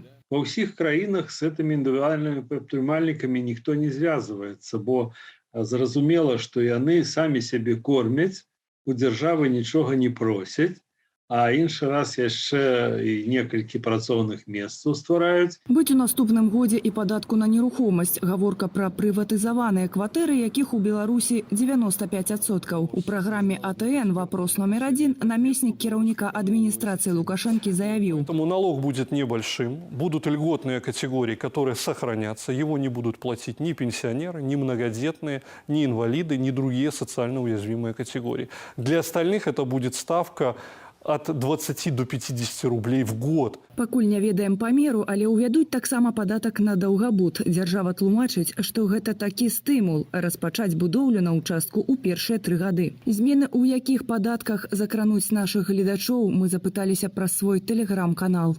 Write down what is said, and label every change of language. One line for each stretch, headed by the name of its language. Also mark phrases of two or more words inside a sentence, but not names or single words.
Belarusian: Во ўсіх краінах з гэтымі індывідуальнымі прадпрымальнікамі ніхто не звязваецца, бо зразумела, што яны самі сябе кормяць, у дзяржавы нічога не просяць, а іншы раз яшчэ і некалькі працоўных месцаў ствараюць. Быць у наступным годзе і падатку на нерухомасць. Гаворка пра прыватызаваныя кватэры, якіх у Беларусі 95%. У праграме АТН «Вопрос номер 1» намеснік кіраўніка адміністрацыі Лукашенко заявіў.
Russian: Поэтому налог будет небольшим, будут льготные категории, которые сохранятся, его не будут платить ни пенсионеры, ни многодетные, ни инвалиды, ни другие социально уязвимые категории. Для остальных это будет ставка от 20 до 50 рублей в год.
Belarusian: Пакуль не ведаем памеру, але ўвядуць таксама падатак на даўгабуд. Дзяржава тлумачыць, што гэта такі стымул распачаць будоўлю на ўчастку ў першыя 3 гады. Змены ў якіх падатках закрануць нашых гледачоў, мы запыталіся праз свой тэлеграм-канал.